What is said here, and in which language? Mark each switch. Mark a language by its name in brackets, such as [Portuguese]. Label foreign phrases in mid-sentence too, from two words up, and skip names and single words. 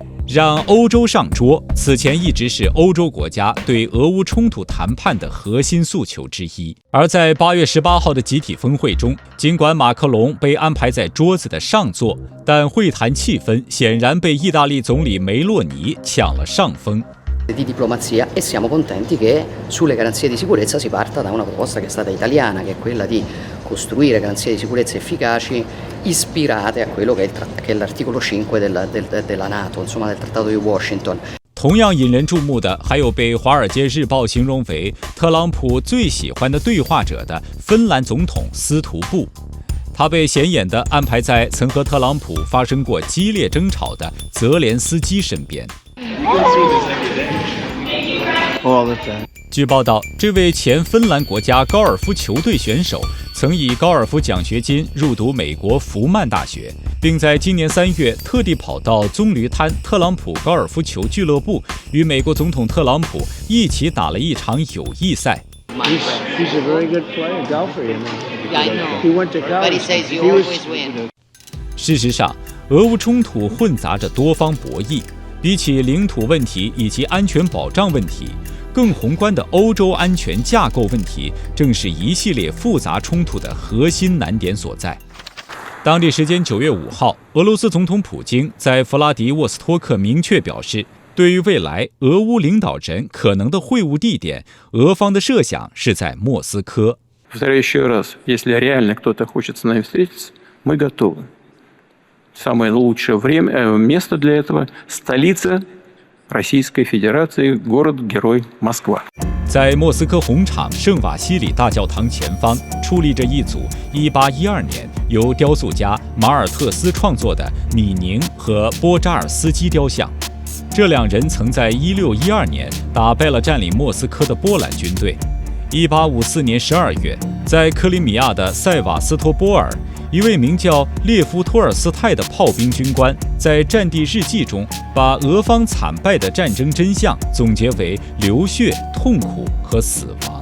[Chinese] 让欧洲上桌，此前一直是欧洲国家对俄乌冲突谈判的核心诉求之一。而在8月18号的集体峰会中，尽管马克龙被安排在桌子的上座，但会谈气氛显然被意大利总理梅洛尼抢了上风。 [Italian] di diplomazia e siamo contenti che sulle garanzie di sicurezza si parta da una proposta che è stata italiana, che è quella di costruire garanzie di sicurezza efficaci ispirate a quello che è l'articolo 5 della NATO, insomma del Trattato di Washington. [Chinese] 同样引人注目的还有被《华尔街日报》形容为特朗普最喜欢的对话者的芬兰总统斯图布。他被显眼地安排在曾和特朗普发生过激烈争吵的泽连斯基身边。据报道，这位前芬兰国家高尔夫球队选手曾以高尔夫奖学金入读美国福曼大学，并在今年3月特地跑到棕榈滩特朗普高尔夫球俱乐部，与美国总统特朗普一起打了一场友谊赛。 [English] He's a very good player, golfer, you know. Yeah, I know. He went to college. But he says you He was- always win. [Chinese] 事实上，俄乌冲突混杂着多方博弈，比起领土问题以及安全保障问题，更宏观的欧洲安全架构问题，正是一系列复杂冲突的核心难点所在。当地时间9月5号，俄罗斯总统普京在弗拉迪沃斯托克明确表示，对于未来俄乌领导人可能的会晤地点，俄方的设想是在莫斯科。 [Russian] Повторяю еще раз, если реально кто-то хочет с нами встретиться, мы готовы. Самое лучшее место для этого – столица Российской Федерации, город-герой Москва. [Chinese] 在莫斯科红场圣瓦西里大教堂前方矗立着一组1812年由雕塑家马尔特斯创作的米宁和波扎尔斯基雕像。这两人曾在1612年打败了占领莫斯科的波兰军队。1854年12月，在克里米亚的塞瓦斯托波尔，一位名叫列夫托尔斯泰的炮兵军官在战地日记中，把俄方惨败的战争真相总结为流血、痛苦和死亡。